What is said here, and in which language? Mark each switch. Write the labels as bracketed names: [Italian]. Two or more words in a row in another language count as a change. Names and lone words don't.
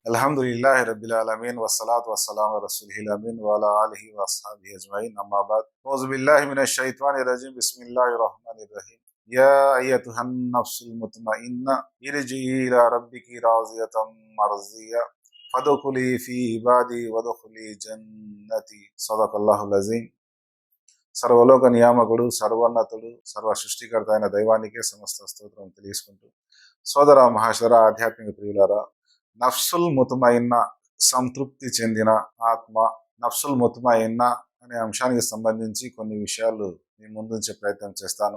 [Arabic] الحمد لله رب العالمين والصلاة والسلام على رسوله الأمين وعلى آله وأصحابه أجمعين أما بعد أعوذ بالله من الشيطان الرجيم بسم الله الرحمن الرحيم يا أيتها النفس المطمئنة ارجعي إلى ربك راضية مرضية فادخلي في عبادي وادخلي جنتي صدق الله العظيم. [Telugu] సర్వలోక నియామకుడు, సర్వోన్నతుడు, సర్వ సృష్టికర్త అయిన దైవానికే సమస్త స్తోత్రం తెలియజేసుకుంటూ, సోదర మహాశర ఆధ్యాత్మిక ప్రియులారా, [Arabic] النفس المطمئنة [Telugu] సంతృప్తి చెందిన ఆత్మ, [Arabic] النفس المطمئنة [Telugu] అనే అంశానికి సంబంధించి కొన్ని విషయాలు మీ ముందుంచే ప్రయత్నం చేస్తాను.